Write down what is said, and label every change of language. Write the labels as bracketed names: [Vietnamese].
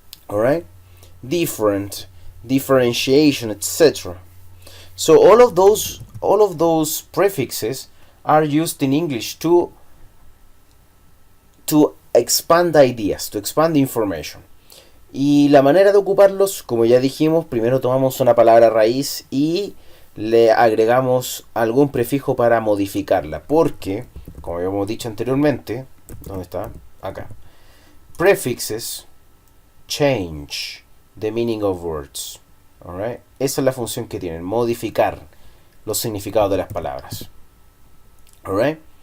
[English] All right, different, differentiation, etc. So all of those prefixes are used in English to expand ideas, to expand information. [Spanish] Y la manera de ocuparlos, como ya dijimos, primero tomamos una palabra raíz y le agregamos algún prefijo para modificarla, porque, como habíamos dicho anteriormente, ¿dónde está? Acá. [English] Prefixes change the meaning of words. Alright? [Spanish] Esa es la función que tienen, modificar los significados de las palabras. Alright?